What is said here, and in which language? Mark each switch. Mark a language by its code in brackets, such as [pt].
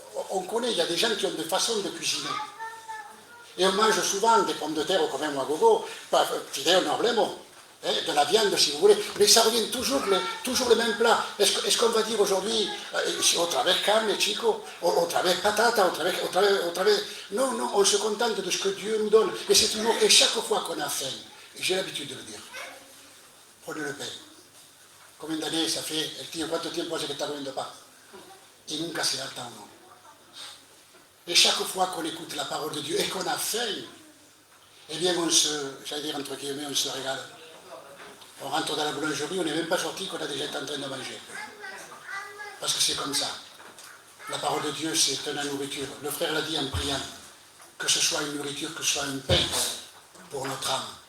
[fr] On connaît, il y a des gens qui ont des façons de cuisiner. Et on mange souvent des pommes de terre au commun ou à gogo, fideo noblemo, de la viande si vous voulez, mais ça revient toujours le même plat. Est-ce qu'on va dire aujourd'hui, [es] otra vez carne, chico, otra vez patata, otra vez... [fr] Non, on se contente de ce que Dieu nous donne. Et c'est toujours, et chaque fois qu'on a faim, j'ai l'habitude de le dire, prenez le pain. Combien d'années ça fait? [es] El tío, ¿cuánto tiempo hace que está comiendo pan? Y nunca se harta uno. [fr] Et chaque fois qu'on écoute la parole de Dieu et qu'on a faim, eh bien j'allais dire entre guillemets, on se régale. On rentre dans la boulangerie, on n'est même pas sorti qu'on a déjà été en train de manger. Parce que c'est comme ça. La parole de Dieu, c'est la nourriture. Le frère l'a dit en priant, que ce soit une nourriture, que ce soit une paix pour notre âme.